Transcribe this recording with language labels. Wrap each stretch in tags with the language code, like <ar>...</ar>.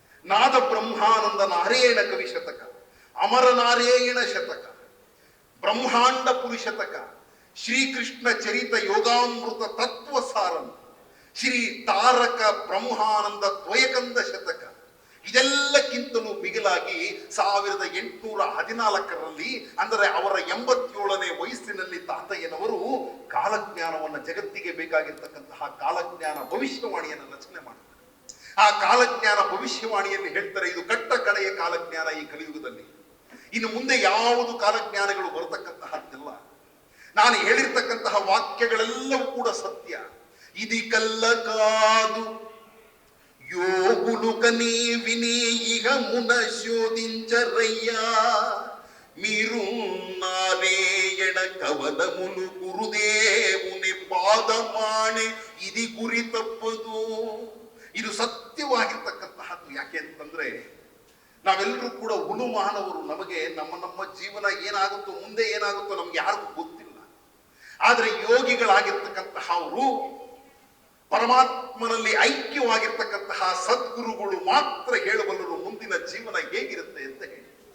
<kn>ನಾದ ಬ್ರಹ್ಮಾನಂದ ನಾರಾಯಣ ಕವಿ ಶತಕ, ಅಮರನಾರಾಯಣ ಶತಕ, ಬ್ರಹ್ಮಾಂಡ ಪುರುಷತಕ, ಶ್ರೀಕೃಷ್ಣ ಚರಿತ ಯೋಗಾಮೃತ ತತ್ವ ಸಾರಂ, ಶ್ರೀ ತಾರಕ ಬ್ರಹ್ಮಾನಂದ ದ್ವಯಕಂದ ಶತಕ, ಇದೆಲ್ಲಕ್ಕಿಂತಲೂ ಮಿಗಿಲಾಗಿ 1814ರಲ್ಲಿ ಅಂದರೆ ಅವರ 87ನೇ ವಯಸ್ಸಿನಲ್ಲಿ ತಾತಯ್ಯನವರು ಕಾಲಜ್ಞಾನವನ್ನು, ಜಗತ್ತಿಗೆ ಬೇಕಾಗಿರ್ತಕ್ಕಂತಹ ಕಾಲಜ್ಞಾನ ಭವಿಷ್ಯವಾಣಿಯನ್ನು ರಚನೆ ಮಾಡ್ತಾರೆ. ಆ ಕಾಲಜ್ಞಾನ ಭವಿಷ್ಯವಾಣಿಯಲ್ಲಿ ಹೇಳ್ತಾರೆ, ಇದು ಕಟ್ಟ ಕಡೆಯ ಕಾಲಜ್ಞಾನ ಈ ಕಲಿಯುಗದಲ್ಲಿ, ಇನ್ನು ಮುಂದೆ ಯಾವುದು ಕಾಲಜ್ಞಾನಗಳು ಬರತಕ್ಕಂತಹದ್ದಿಲ್ಲ. ನಾನು ಹೇಳಿರ್ತಕ್ಕಂತಹ ವಾಕ್ಯಗಳೆಲ್ಲವೂ ಕೂಡ ಸತ್ಯ.</kn> <te>ఇది కల్ల కాదు యోగులు కనీ విని ఇహ మున శోధించరయ్యా, మీరు నారాయణ కవనములు గురుదేవుని</te> <kn>ಪಾದಮಾಣೆ</kn> <te>ఇది</te> <kn>ಗುರಿ ತಪ್ಪದು. ಇದು ಸತ್ಯವಾಗಿರ್ತಕ್ಕಂತಹದ್ದು. ಯಾಕೆ ಅಂತಂದ್ರೆ ನಾವೆಲ್ಲರೂ ಕೂಡ ಹುಲು ಮಾನವರು, ನಮಗೆ ನಮ್ಮ ಜೀವನ ಏನಾಗುತ್ತೋ ಮುಂದೆ ಏನಾಗುತ್ತೋ ನಮ್ಗೆ ಯಾರಿಗೂ ಗೊತ್ತಿಲ್ಲ. ಆದ್ರೆ ಯೋಗಿಗಳಾಗಿರ್ತಕ್ಕಂತಹ ಅವರು, ಪರಮಾತ್ಮನಲ್ಲಿ ಐಕ್ಯವಾಗಿರ್ತಕ್ಕಂತಹ ಸದ್ಗುರುಗಳು ಮಾತ್ರ ಹೇಳಬಲ್ಲರು ಮುಂದಿನ ಜೀವನ ಹೇಗಿರುತ್ತೆ ಅಂತ ಹೇಳಿ.</kn>